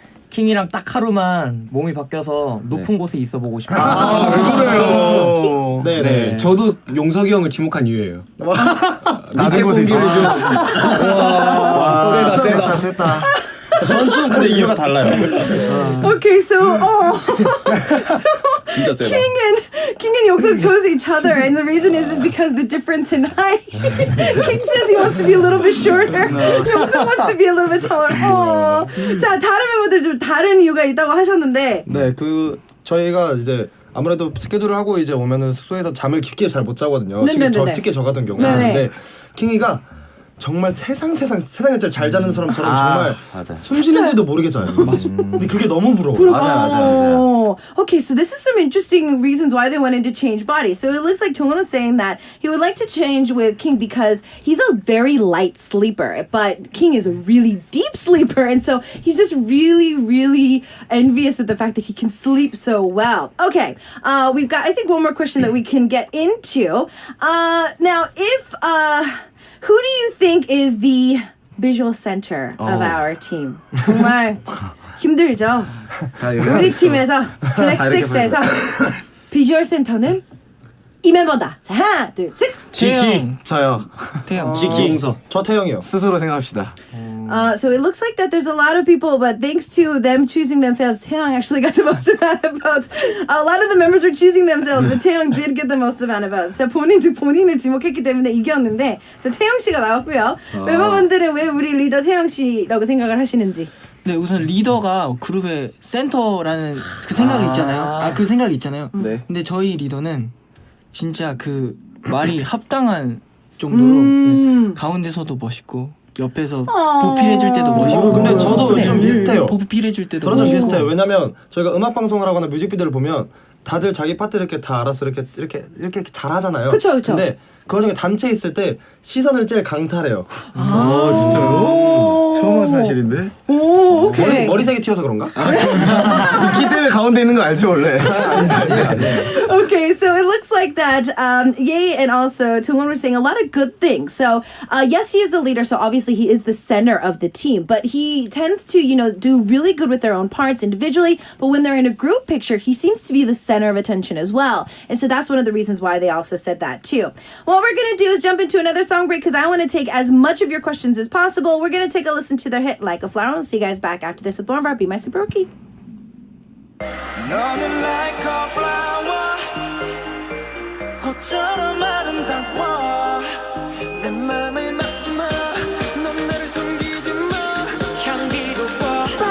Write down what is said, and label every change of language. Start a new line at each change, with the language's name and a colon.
Korean: 킹이랑 딱 하루만 몸이 바뀌어서 높은 곳에 있어 보고 싶어요. 왜 그래요? 네, 네. 네. 저도 용석이 형을 지목한 이유예요. 낮은 곳에 있어. 와, 세다, 세다. 전 좀 근데 이유가 달라요.
English: Okay, so
Korean: 진짜 세다.
English: King and Yokseok chose each other, and the reason is because the difference in height. King says he wants to be a little bit shorter. Yokseok wants to be a little bit taller.
Korean: 자, 다른 멤버들 좀 다른 이유가 있다고 하셨는데. 네, 저희가 이제 아무래도 스케줄을 하고 이제 오면은 숙소에서 잠을 깊게 잘 못 자거든요. 특히 저 같은 경우는. 근데 킹이가 정말 세상에 제일 잘 자는 사람처럼 정말 맞아. 숨 쉬는지도 모르게 자요. 근데 그게 너무 부러워. 맞아요.
English: Okay, so this is some interesting reasons why they wanted to change bodies. So it looks like Jongwon was saying that he would like to change with King because he's a very light sleeper, but King is a really deep sleeper, and so he's just really, really envious of the fact that he can sleep so well. Okay, we've got I think one more question that we can get into. Now, if who do you think is the visual center of our team?
Korean: 정말 힘들죠? 우리 팀에서 블랙식스에서 비주얼 센터는 이 멤버다. 자, 하나, 둘, 셋. 태영. 저요. 태영. 지키 용석. 저 태영이요. 스스로 생각합시다.
English: So it looks like that there's a lot of people, but thanks to them choosing themselves, Taeyong actually got the most amount of votes. A lot of the members were choosing themselves, but Taeyong did get the most amount of votes.
Korean: 자, 본인을 지목했기 때문에 이겼는데, 자, 태영 씨가 나왔고요. 멤버분들은 왜 우리 리더 태영 씨라고 생각을 하시는지. 네, 우선 리더가 그룹의 센터라는 그 생각이 있잖아요. 그 생각이 있잖아요. 네. 근데 저희 리더는 진짜 그 말이 합당한 정도로 가운데서도 멋있고 옆에서 보필해줄 때도 멋있고. 근데 저도 좀 비슷해요. 보필해줄 때도 저도 좀 멋있고. 비슷해요. 왜냐면 저희가 음악 방송을 하거나 뮤직비디오를 보면 다들 자기 파트 이렇게 다 알아서 이렇게 잘하잖아요. 그쵸. 근데 그 와중에 단체 있을 때 시선을 제일 강탈해요. 진짜요? 처음 한 사실인데? 오, 오케이. 머리색이 튀어서 그런가? 키 때문에 가운데 있는 거 알죠 원래? 아니에요.
English: Okay, so it looks like that Ye and also Jongwon were saying a lot of good things. So yes, he is the leader, so obviously he is the center of the team, but he tends to, do really good with their own parts individually, but when they're in a group picture, he seems to be the center of attention as well. And so that's one of the reasons why they also said that too. What we're going to do is jump into another song break because I want to take as much of your questions as possible. We're going to take a listen to their hit, Like a Flower. We'll see you guys back after this with more of our Be My Super Rookie.
Korean: 너는
English: like a flower
Korean: 꽃처럼 아름다워 내 맘을 막지 마 넌 나를 숨기지 마 향기로워